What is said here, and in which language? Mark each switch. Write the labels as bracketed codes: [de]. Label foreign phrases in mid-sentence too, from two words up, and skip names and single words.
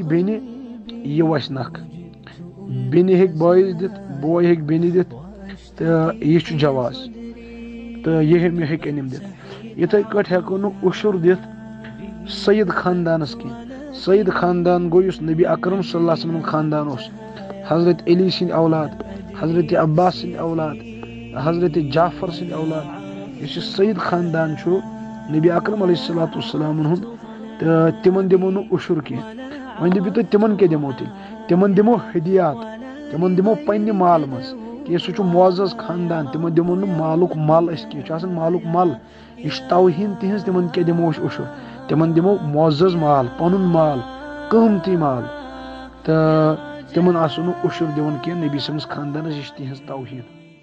[ks] بیٚنہِ یہِ وسہِ نکھٕ بیٚنہِ ہیٚکہِ بٲیِس دِتھ بوے ہیٚکہِ بیٚنہِ دِتھ تہٕ یہِ چھُ جواز تہٕ یہِ ہیٚکن یِم دِتھ یتھے کٲٹھۍ ہٮ۪کو نہٕ عشر دِتھ سید خاندانس کینٛہہ سید خاندان گوٚو یُس نبی اکرم [ar] صلی اللہ علیہ وسلم [ks] خاندان اوس حضرت علی سٕنٛدۍ اولاد حضرت عباس سٕنٛدۍ اولاد حضرت جعفر سٕنٛدۍ اولاد یُس یہِ سید خاندان چھُ نبی اکرم [ar] علیہ الصلوۃ والسلامن [ks] ہُنٛد تہٕ تِمن دِمو نہٕ عشر کینٛہہ وۄنۍ دٔپِو تُہۍ تِمن کیٛاہ دِمو تیٚلہِ تِمن دِمو ہدیات تِمن دِمو پننہِ مالہٕ منٛز کہِ سُہ چھُ معزز خاندان تِمن دِمو نہٕ مالُک مل أسۍ کینٛہہ چھُ آسان مالُک مل یہِ چھُ توہیٖن تِہنٛز تِمن کیٛاہ دِمو أسۍ عشر تِمن دِمو معزز مال پنُن مال قۭمتی مال تہٕ تِمن آسو نہٕ عشر دِوان کینٛہہ نبی سٕنٛدِس خاندانس یہِ چھِ تِہنٛز توہیٖن